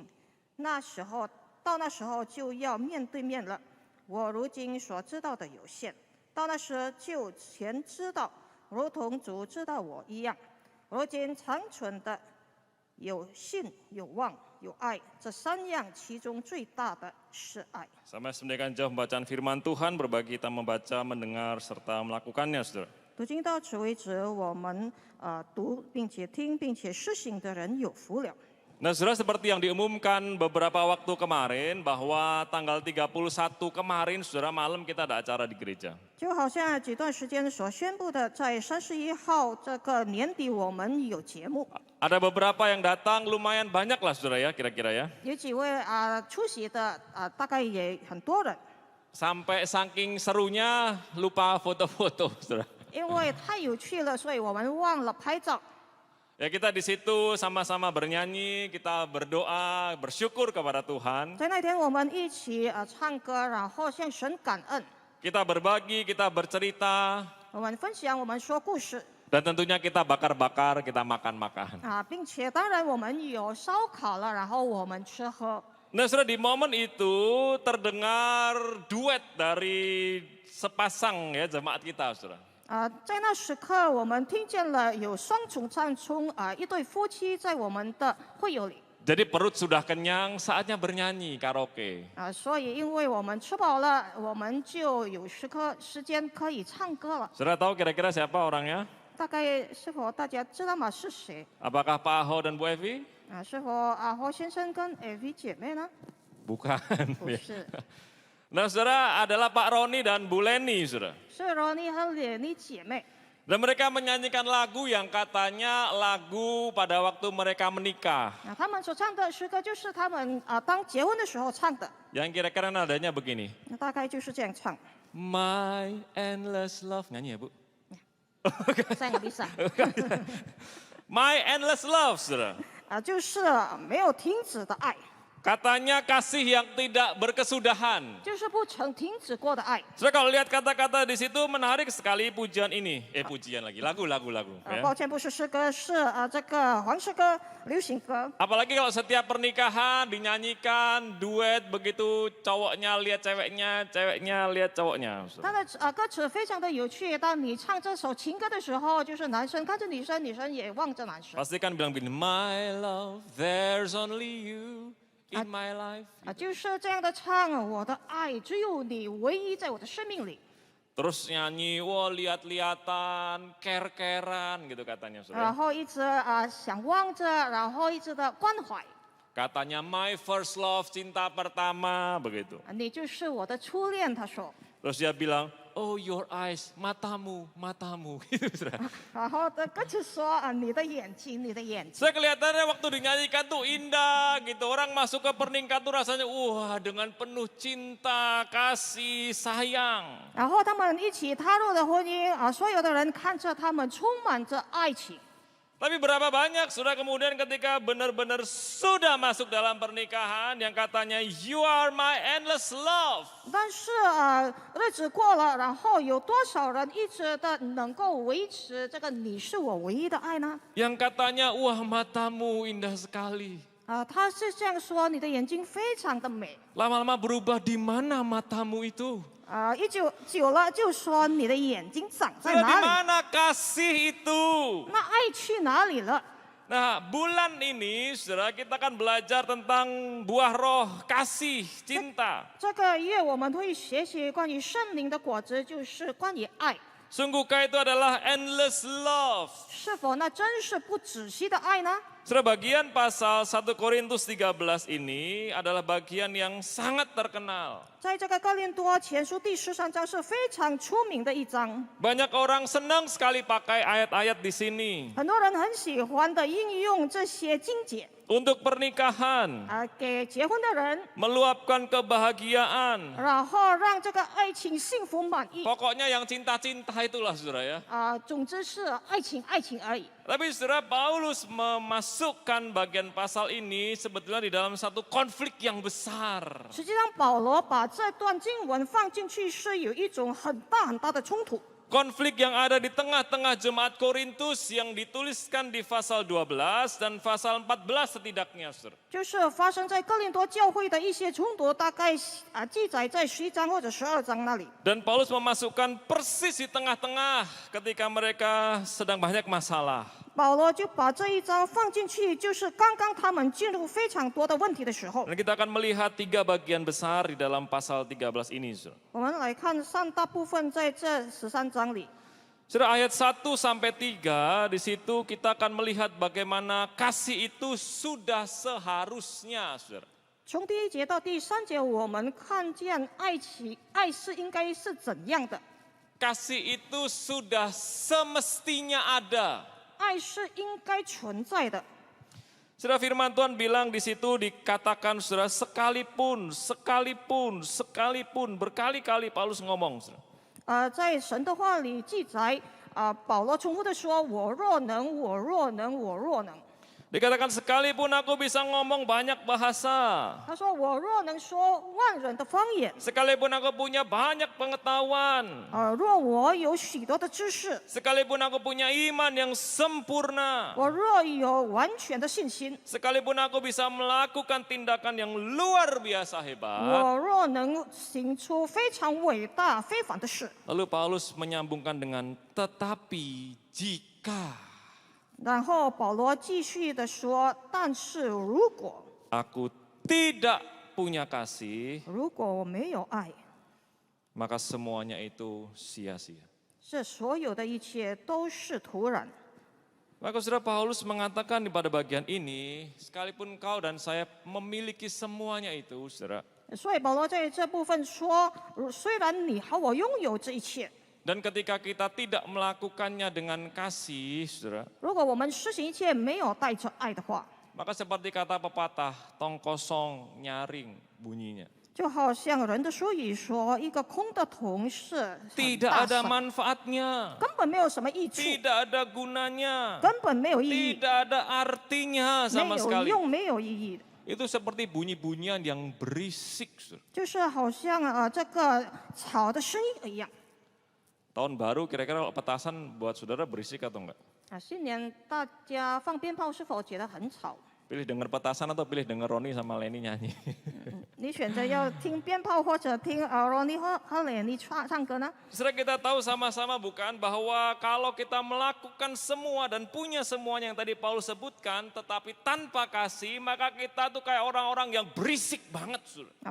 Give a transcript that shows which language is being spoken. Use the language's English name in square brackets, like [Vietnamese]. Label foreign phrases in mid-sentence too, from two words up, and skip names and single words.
[Chinese] 到那时候就要面对面了。我如今所知道的有限，到那时就全知道，如同主知道我一样。如今长存的有信、有望、有爱，这3样其中最大的是爱。 [Indonesian] Sampai sedemikian jauh pembacaan firman Tuhan, berbagi kita membaca, mendengar, serta melakukannya, saudara. [Chinese] 读经到此为止，我们读并且听并且施行的人有福了。 [Indonesian] Nah, saudara, seperti yang diumumkan beberapa waktu kemarin, bahwa tanggal 31 kemarin, saudara, malam kita ada acara di gereja. [Chinese] 就好像几段时间所宣布的，在31号这个年底，我们有节目， [Indonesian] Ada beberapa yang datang, lumayan banyak lah, saudara ya, kira-kira ya. [Chinese] 有几位出席的大概也很多人， [Indonesian] Sampai saking serunya lupa foto-foto, saudara. [Chinese] 因为太有趣了，所以我们忘了拍照。 [Indonesian] Ya, kita di situ sama-sama bernyanyi, kita berdoa, bersyukur kepada Tuhan. [Chinese] 在那天我们一起唱歌，然后向神感恩， [Indonesian] Kita berbagi, kita bercerita, [Chinese] 我们分享，我们说故事 [Indonesian] dan tentunya kita bakar-bakar, kita makan-makan. [Chinese] 并且当然我们有烧烤了，然后我们吃喝。 [Indonesian] Nah, saudara, di momen itu terdengar duet dari sepasang ya jemaat kita, saudara. [Chinese] 在那时刻，我们听见了有双重唱从一对夫妻在我们的会友里 [Indonesian] Jadi perut sudah kenyang, saatnya bernyanyi karaoke. [Chinese] 所以因为我们吃饱了，我们就有时间可以唱歌了。 [Indonesian] Saudara tahu kira-kira siapa orangnya? [Chinese] 大概是否大家知道吗？是谁？ [Indonesian] Apakah Pak Aho dan Bu Evi? [Chinese] 是否侯先生跟 AV 姐妹呢？ [Indonesian] Bukan. [Chinese] 不是， [Indonesian] Nah, saudara, adalah Pak Roni dan Bu Leni, saudara. [Chinese] 是罗尼和莲妮姐妹。 [Indonesian] Dan mereka menyanyikan lagu yang katanya lagu pada waktu mereka menikah. [Chinese] 他们所唱的诗歌就是他们当结婚的时候唱的， [Indonesian] Yang kira-kira nadanya begini. [Chinese] 大概就是这样唱。 [English] My endless love. [Indonesian] Nyanyi ya, Bu? [Chinese] 在你上 [English] My endless love, [Indonesian] saudara. [Chinese] 就是没有停止的爱， [Indonesian] Katanya kasih yang tidak berkesudahan. [Chinese] 就是不曾停止过的爱。 [Indonesian] Saudara, kalau lihat kata-kata di situ menarik sekali pujian ini. Pujian lagi, lagu. Ya. [Chinese] 抱歉，不是诗歌，是这个黄诗歌、流行歌。 [Indonesian] Apalagi kalau setiap pernikahan dinyanyikan duet begitu, cowoknya lihat ceweknya, ceweknya lihat cowoknya. [Chinese] 它的歌词非常的有趣。当你唱这首情歌的时候，就是男生看着女生，女生也望着男生。 [Indonesian] Pasti kan bilang begini, [English] my love, there's only you in my life. [Chinese] 就是这样的唱，我的爱只有你，唯一在我的生命里。 [Indonesian] Terus nyanyi, wah lihat-lihatan, care-carean gitu katanya. [Chinese] 然 [Indonesian] Saudara. [Chinese] 后一直想望着，然后一直的关怀。 [English] Katanya my first love, [Indonesian] cinta pertama, begitu. [Chinese] 你就是我的初恋，他说。 [Indonesian] Terus dia bilang, [English] oh your eyes, [Indonesian] matamu, matamu. Gitu, saudara. [Chinese] 然后的歌词说你的眼睛，你的眼睛。 [Indonesian] Saya kelihatannya waktu dinyanyikan tuh indah gitu. Orang masuk ke pernikahan tuh rasanya wah dengan penuh cinta, kasih, sayang. [Chinese] 然后他们一起踏入了婚姻所有的人看着他们充满着爱情。 [Indonesian] Tapi berapa banyak sudah kemudian ketika benar-benar sudah masuk dalam pernikahan yang katanya [English] you are my endless love. [Chinese] 但是日子过了，然后有多少人一直的能够维持这个你是我唯一的爱呢？ [Indonesian] Yang katanya wah matamu indah sekali. [Chinese] 他是这样说，你的眼睛非常的美。 [Indonesian] Lama-lama berubah, di mana matamu itu? [Chinese] 久了就说你的眼睛长在 [Indonesian] Di [Chinese] 哪里？ [Indonesian] mana kasih itu? [Chinese] 那爱去哪里了？ [Indonesian] Nah, bulan ini saudara kita akan belajar tentang buah roh, kasih, cinta. [Chinese] 这个月我们会学习关于圣灵的果子，就是关于爱。 [Indonesian] Sungguhkah itu adalah [English] endless love? [Chinese] 是否那真是不止息的爱呢？ [Indonesian] Saudara, bagian pasal 1 Korintus 13 ini adalah bagian yang sangat terkenal. [Chinese] 在这个哥林多前书第13章是非常出名的一章， [Indonesian] Banyak orang senang sekali pakai ayat-ayat di sini [Chinese] 很多人很喜欢的应用这些经节 [Indonesian] untuk pernikahan, [Chinese] 给结婚的人， [Indonesian] meluapkan kebahagiaan. [Chinese] 然后让这个爱情幸福满意。 [Indonesian] Pokoknya yang cinta-cinta itulah saudara ya. [Chinese] 总之是爱情，爱情而已。 [Indonesian] Tapi saudara, Paulus memasukkan bagian pasal ini sebetulnya di dalam satu konflik yang besar. [Chinese] 实际上，保罗把这段经文放进去是有一种很大很大的冲突。 [Indonesian] konflik yang ada di tengah-tengah jemaat Korintus yang dituliskan di pasal 12 dan pasal 14 setidaknya, saudara. [Chinese] 就是发生在哥林多教会的一些冲突，大概记载在11章或者12章那里。 [Indonesian] Dan Paulus memasukkan persis di tengah-tengah ketika mereka sedang banyak masalah. [Chinese] 保罗就把这一章放进去，就是刚刚他们进入非常多的问题的时候。 [Indonesian] Dan kita akan melihat 3 bagian besar di dalam pasal 13 ini, saudara. [Chinese] 我们来看上大部分在这13章里。 [Indonesian] Saudara, ayat 1 sampai 3 di situ kita akan melihat bagaimana kasih itu sudah seharusnya, saudara. [Chinese] 从第1节到第3节，我们看见爱是应该是怎样的？ [Indonesian] Kasih itu sudah semestinya ada. [Chinese] 爱是应该存在的。 [Indonesian] Saudara, firman Tuhan bilang di situ dikatakan, saudara, sekalipun, berkali-kali Paulus ngomong, saudara. [Chinese] 在神的话里记载，保罗重复的说：“我若能，我若能，我若能。” [Indonesian] Dikatakan sekalipun aku bisa ngomong banyak bahasa. [Chinese] 他说：“我若能说万人的方言， [Indonesian] Sekalipun aku punya banyak pengetahuan. [Chinese] 若我有许多的知识， [Indonesian] Sekalipun aku punya iman yang sempurna. [Chinese] 我若有完全的信心， [Indonesian] Sekalipun aku bisa melakukan tindakan yang luar biasa hebat. [Chinese] 我若能行出非常伟大非凡的事。” [Indonesian] Lalu Paulus menyambungkan dengan tetapi jika [Chinese] 然后保罗继续的说：“但是如果 [Indonesian] aku tidak punya kasih, [Chinese] 如果我没有爱， [Indonesian] maka semuanya itu sia-sia. [Chinese] 这所有的一切都是徒然。” [Indonesian] Maka saudara, Paulus mengatakan pada bagian ini, sekalipun kau dan saya memiliki semuanya itu, saudara. [Chinese] 所以保罗在这部分说：“虽然你和我拥有这一切， [Indonesian] Dan ketika kita tidak melakukannya dengan kasih, saudara, [Chinese] 如果我们实行一切没有带着爱的话， [Indonesian] maka seperti kata pepatah, tong kosong nyaring bunyinya. [Chinese] 就好像人的俗语说，一个空的桶是很 [Indonesian] Tidak [Chinese] 大 [Indonesian] ada [Chinese] 声， [Indonesian] manfaatnya, [Chinese] 根本没有什么益处， [Indonesian] tidak ada gunanya, [Chinese] 根本没有意义， [Indonesian] tidak ada artinya [Chinese] 没 [Indonesian] sama [Chinese] 有 [Indonesian] sekali. [Chinese] 用，没有意义。 [Indonesian] Itu seperti bunyi-bunyian yang berisik, saudara. [Chinese] 就是好像这个草的声音一样。 [Indonesian] Tahun baru kira-kira kalau petasan buat saudara berisik atau enggak? [Chinese] 新年大家放鞭炮是否觉得很吵？ [Indonesian] Pilih dengar petasan atau pilih dengar Roni sama Leni nyanyi? [Chinese] 你选择要听鞭炮或者听Ronnie 和 Lenny 唱歌呢？ [Indonesian] Saudara, kita tahu sama-sama bukan bahwa kalau kita melakukan semua dan punya semuanya yang tadi Paulus sebutkan, tetapi tanpa kasih, maka kita tuh kayak orang-orang yang berisik banget, saudara.